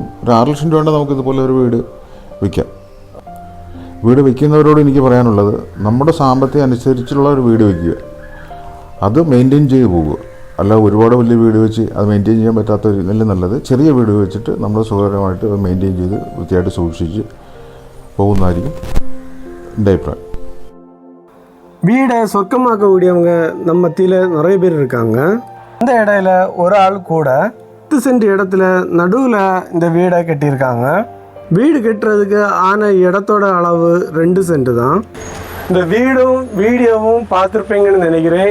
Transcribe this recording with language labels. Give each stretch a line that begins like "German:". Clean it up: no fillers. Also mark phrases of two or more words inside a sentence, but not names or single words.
Malayalam: ഒരു 6 ലക്ഷം രൂപ നമുക്ക് ഇതുപോലെ ഒരു വീട് വയ്ക്കാം. വീട് വയ്ക്കുന്നവരോട് എനിക്ക് പറയാനുള്ളത്, നമ്മുടെ സാമ്പത്തികം അനുസരിച്ചുള്ള ഒരു വീട് വയ്ക്കുക, അത് മെയിൻറ്റെയിൻ ചെയ്ത് പോകുക. അല്ല ഒരുപാട് വലിയ വീട് വെച്ച് അത് മെയിൻറ്റെയിൻ ചെയ്യാൻ പറ്റാത്തതിൽ നല്ലത് ചെറിയ വീട് വെച്ചിട്ട് നമ്മൾ സുഖകരമായിട്ട് അത് മെയിൻറ്റെയിൻ ചെയ്ത് വൃത്തിയായിട്ട് സൂക്ഷിച്ച് പോകുന്നതായിരിക്കും എൻ്റെ അഭിപ്രായം.
Tamil: வீடை சொர்க்கமாக்கக்கூடியவங்க நம்ம மத்தியில் நிறைய பேர் இருக்காங்க. இந்த இடையில ஒரு ஆள் கூட 10 சென்ட் இடத்துல நடுவில் இந்த வீடை கட்டியிருக்காங்க. வீடு கட்டுறதுக்கு ஆன இடத்தோட அளவு 2 சென்ட் தான். இந்த வீடும் வீடியோவும் பார்த்துருப்பீங்கன்னு நினைக்கிறேன்.